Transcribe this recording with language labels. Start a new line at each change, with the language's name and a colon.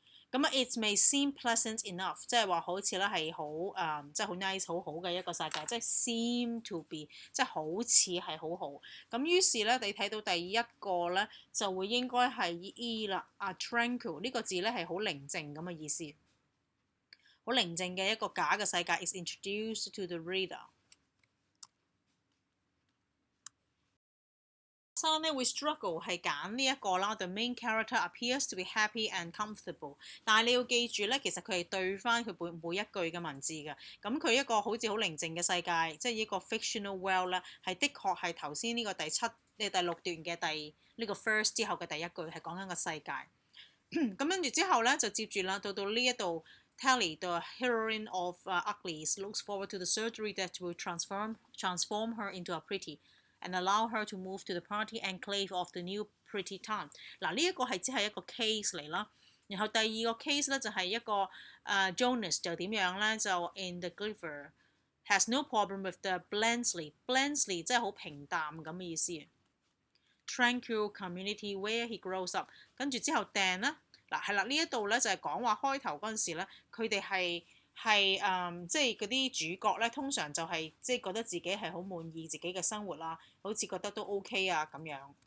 Cantonese: 咁啊 ，
English: it may seem pleasant enough，
Cantonese: 即係話好似咧係好即係好 nice 好好嘅一個世界，即係 seem to be， 即係好似係好好。咁於是咧，你睇到第一個咧就會應該係 E 啦，tranquil 呢個字咧係好寧靜咁嘅意思，好寧靜嘅一個假嘅世界
English: is introduced to the reader。
Cantonese: 學生咧會
English: struggle
Cantonese: 係揀呢一個啦
English: ，the main character appears to be happy and comfortable。
Cantonese: 但係你要記住咧，其實佢係對翻佢每一句嘅文字嘅。咁佢一個好似好寧靜嘅世界，即係呢個 fictional world 咧，係的確係頭先呢個第6段嘅呢個 first 之後嘅第一句係講緊個世界。咁跟住之後咧就接住啦，到呢一度
English: Tally the heroine of Uglies looks forward to the surgery that will transform her into a pretty。and allow her to move to the party enclave of the new pretty town。
Cantonese: 嗱，呢一個係只係一個 case 嚟啦。然後第二個 case 咧就係一個Jonas 就點樣咧？
English: 就 in the Giver has no problem with the Blandly
Cantonese: 即係好平淡咁嘅意思。
English: Tranquil community where he grows up。
Cantonese: 跟住之後 Dan 啦，嗱係啦，呢一度咧就係講話開頭嗰陣時咧，佢哋係即係嗰啲主角咧，通常就係即係覺得自己係好滿意自己嘅生活啦，好似覺得都 OK 啊咁樣。